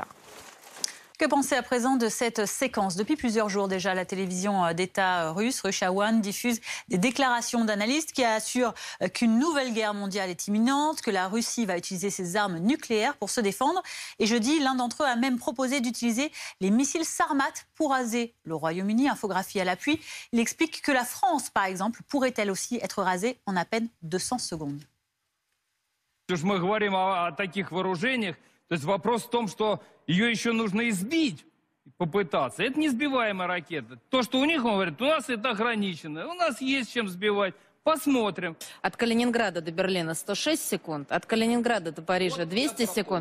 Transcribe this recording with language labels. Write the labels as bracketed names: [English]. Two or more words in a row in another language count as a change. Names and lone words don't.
[French] Que penser à présent de cette séquence? Depuis plusieurs jours déjà, la télévision d'État russe, Russia One, diffuse des déclarations d'analystes qui assurent qu'une nouvelle guerre mondiale est imminente, que la Russie va utiliser ses armes nucléaires pour se défendre. Et jeudi, l'un d'entre eux a même proposé d'utiliser les missiles Sarmat pour raser le Royaume-Uni. Infographie à l'appui. Il explique que la France, par exemple, pourrait elle aussi être rasée en à peine 200 secondes. [Russian] То есть вопрос в том, что ее еще нужно избить, попытаться. Это не сбиваемая ракета. То, что у них, он говорит, у нас это ограничено, у нас есть чем сбивать. Посмотрим. От Калининграда до Берлина 106 секунд, от Калининграда до Парижа 200 секунд.